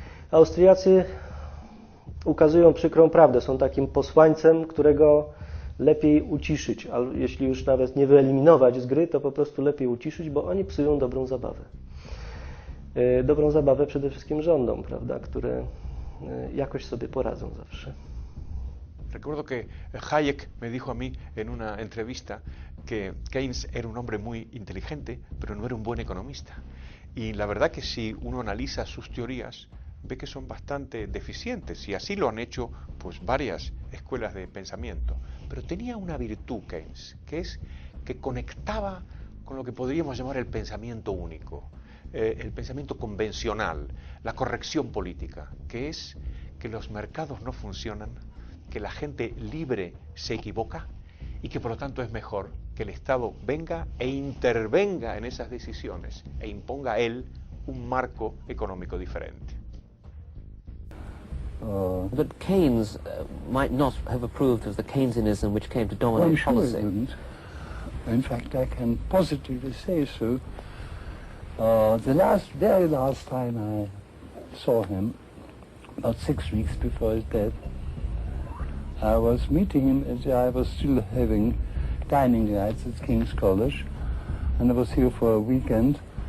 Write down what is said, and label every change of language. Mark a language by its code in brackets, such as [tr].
[pl] Austriacy ukazują przykrą prawdę, są takim posłańcem, którego lepiej uciszyć, a jeśli już nawet nie wyeliminować z gry, to po prostu lepiej uciszyć, bo oni psują dobrą zabawę. Dobrą zabawę przede wszystkim rządom, prawda, które jakoś sobie poradzą zawsze. [es] Recuerdo que Hayek me dijo a mí en una entrevista que Keynes era un hombre muy inteligente, pero no era un buen economista. Y la verdad que si uno analiza sus teorías, ve que son bastante deficientes, y así lo han hecho pues varias escuelas de pensamiento. Pero tenía una virtud Keynes, que es que conectaba con lo que podríamos llamar el pensamiento único, el pensamiento convencional, la corrección política, que es que los mercados no funcionan, que la gente libre se equivoca y que por lo tanto es mejor que el Estado venga e intervenga en esas decisiones e imponga a él un marco económico diferente. [en] But Keynes might not have approved of the Keynesianism which came to dominate policy. Well, I'm sure he didn't. In fact, I can positively say so. The very last time I saw him, about 6 weeks before his death, I was meeting him as I was still having dining rights at King's College, and I was here for a weekend,